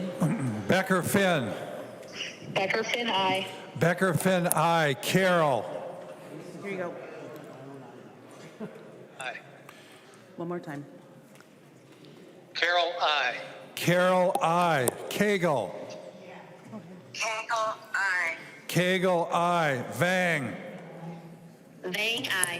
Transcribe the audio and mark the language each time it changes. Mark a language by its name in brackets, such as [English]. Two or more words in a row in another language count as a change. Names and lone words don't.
[English] Becker-Finn. Becker-Finn, aye. Becker-Finn, aye. Carroll. Here you go. Aye. One more time. Carroll, aye. Carroll, aye. Cagle. Cagle, aye. Cagle, aye. Vang. Vang, aye.